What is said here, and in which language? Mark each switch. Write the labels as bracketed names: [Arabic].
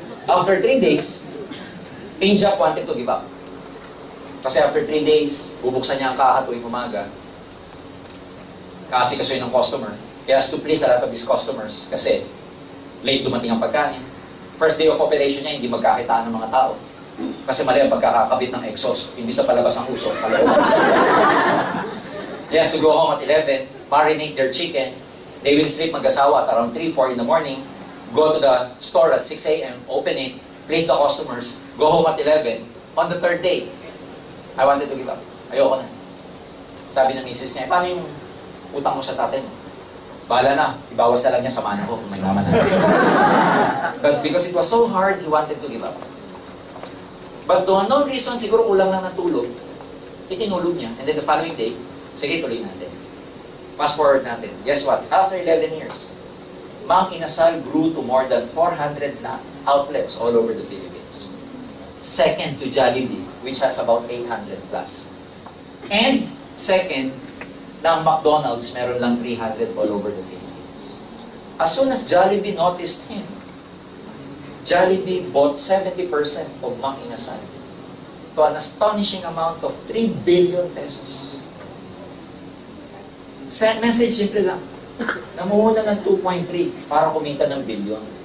[English] After 3 days, Pinjak wanted to give up. [Filipino] Kasi [English] after 3 days, [Filipino] bubuksan niya ang kaha tuwing umaga. Kasi ng customer. [English] He has to please a lot of his customers. [Filipino] Kasi late dumating ang pagkain. [English] First day of operation [Filipino] niya, hindi magkakitaan ng mga tao. Kasi mali ang pagkakakabit ng exhaust. Imbis na palabas ang usok, palabas. [English] He has to go home at 11, marinate their chicken. They will sleep [Filipino] mag-asawa [English] at around 3, 4 in the morning. Go to the store at 6 a.m., open it, please the customers, go home at 11. On the 3rd day, I wanted to give up. [Filipino] Ayoko na. Sabi ng misis niya, paano yung utang mo sa tatay mo? Bahala na, ibawas na lang niya sa mana ko kung may naman na. [English] But because it was so hard, he wanted to give up. But to unknown reason, [Filipino] siguro kulang lang ng tulog, itinulog niya. [English] And then the following day, [Filipino] sige, tuloy natin. [English] Fast forward [Filipino] natin. [English] Guess what? After 11 years, Mang Inasal grew to more than 400 outlets all over the Philippines. Second to Jollibee, which has about 800 plus. And second, [Filipino] ng [English] McDonald's, [Filipino] meron lang [English] 300 all over the Philippines. As soon as Jollibee noticed him, Jollibee bought 70% of Mang Inasal to an astonishing amount of 3 billion pesos. [Filipino] Message simple lang. Namuhunan ng 2.3 para kumita ng bilyon.